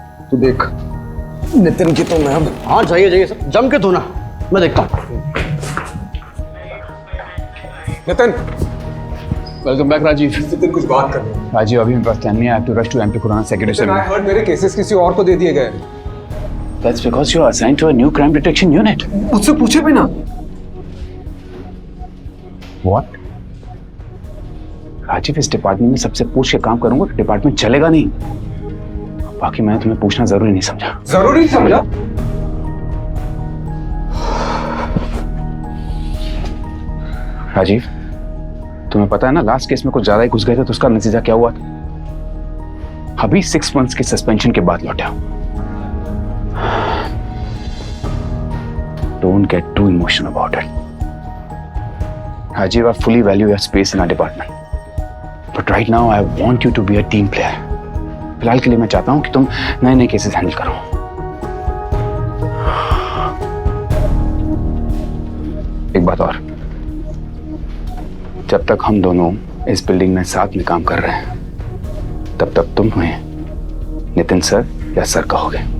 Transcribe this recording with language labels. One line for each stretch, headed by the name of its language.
Hindi: तू देख नितिन की तो मैं अब। हाँ जाइए जाइए सर, जम के धोना, मैं देखता हूँ। Nitin,
English: Welcome back Rajeev.
Hindi: नितिन कुछ बात कर। राजीव अभी मेरे पास टाइम नहीं है।
English: I have to rush to MP Kurana secretary
Hindi: से मिलना। मेरे केसेस किसी और को दे दिए गए।
English: That's because you are assigned to a new crime detection unit.
Hindi: मुझसे पूछे भी ना।
English: What?
Hindi: राजीव, इस डिपार्टमेंट में सबसे पूछ के काम करूंगा तो डिपार्टमेंट चलेगा नहीं। बाकी मैंने तुम्हें पूछना जरूरी नहीं समझा। जरूरी समझा? राजीव, तुम्हें पता है ना लास्ट केस में कुछ ज्यादा ही घुस गए थे तो उसका नतीजा क्या हुआ था? अभी 6 months की सस्पेंशन के बाद लौटा।
English: Don't get too emotional about it. Rajiv, I fully value your space in our department. But right now, I want you to be a team player.
Hindi: फिलहाल के लिए मैं चाहता हूं कि तुम नए नए केसेस हैंडल करो। एक बात और, जब तक हम दोनों इस बिल्डिंग में साथ में काम कर रहे हैं, तब तक तुम हमें नितिन सर या सर कहोगे।